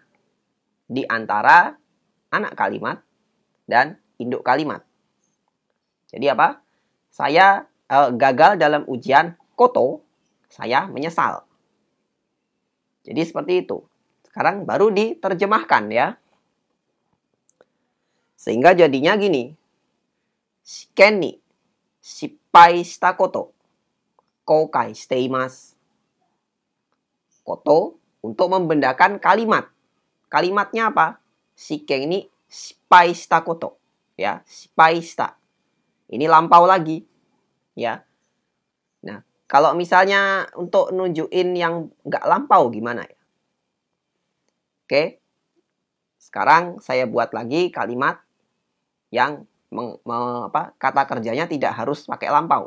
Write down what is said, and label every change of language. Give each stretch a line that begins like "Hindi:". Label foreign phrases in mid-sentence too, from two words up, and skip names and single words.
Indonesian: Di antara anak kalimat dan induk kalimat. Jadi apa? Saya gagal dalam ujian koto, saya menyesal. Jadi seperti itu. Sekarang baru diterjemahkan ya. Sehingga jadinya gini.
Japanese: 試験に失敗したこと後悔しています.
Indonesian: Koto untuk membendakan kalimat. Kalimatnya apa?
Japanese: 試験に失敗したこと. Ya, 失敗した.
Indonesian: Ini lampau lagi. Ya. Nah, kalau misalnya untuk nunjukin yang nggak lampau gimana ya? Oke. Sekarang saya buat lagi kalimat yang kata kerjanya tidak harus pakai lampau.